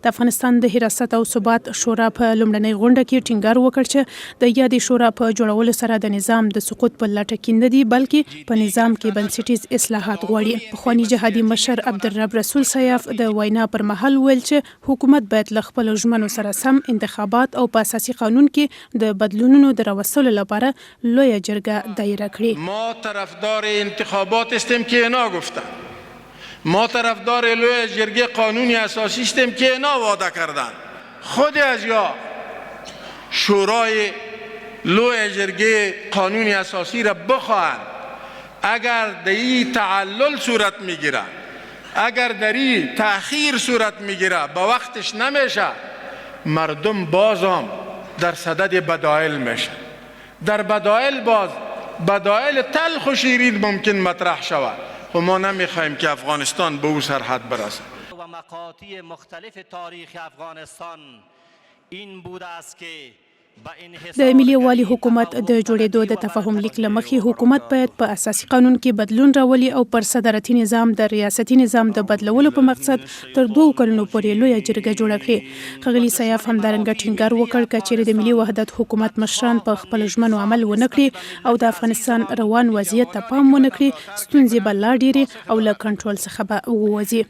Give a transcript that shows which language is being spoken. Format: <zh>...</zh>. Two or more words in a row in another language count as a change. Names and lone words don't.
<ps>د افغانستان د حراست او ثبات شورا په لومړنۍ غونډه کې ټینګار وکړ چې د یادې شورا په جوړولو سره د نظام د سقوط په لټه کې نه دي، بلکې په نظام کې بنسټیز اصلاحات غواړي. پخوانی جهادي مشر عبدالرب رسول سیاف د وینا پر مهال ویل چې حکومت باید له خپلو ژمنو سره سم انتخابات او په اساسي قانون کې د بدلونونو د راوستلو لپاره لویه جرګه دایره کړي.</ps> <fa>ما طرفدار انتخابات استیم که اینا گفتن، ما طرفدار لویه جرګه قانونی اساسی استیم که اینا وعده کردن. خود از یا شورای لویه جرګه قانونی اساسی را بخواهند، اگر در این تعلل صورت میگیره، اگر در این تأخیر صورت میگیره، با وقتش نمیشه، مردم بازم در صدد بدایل میشه. در بدایل باز بدایل تلخ و شیرین ممکن مطرح شود و ما نمیخوایم که افغانستان به او سرحد برسه. و مقاطع مختلف تاریخ افغانستان این بوده است که</fa> <ps>د ملي یووالي حکومت د جوړېدو د تفاهم لیک له مخې حکومت باید په اساسي قانون کې بدلون راولي او پر صدارتي نظام د ریاستي نظام د بدلولو په مقصد تر 2 کلونو پورې لویه جرګه جوړه کړي. ښاغلي سیاف همدارنګه ټینګار وکړ که چیرې د ملي وحدت حکومت مشران په خپل ژمنو عمل ونه کړي او د افغانستان روان وضعیت ته پام ونه کړي، ستونزې به لا ډېرې او له کنټرول څخه به ووځي.</ps>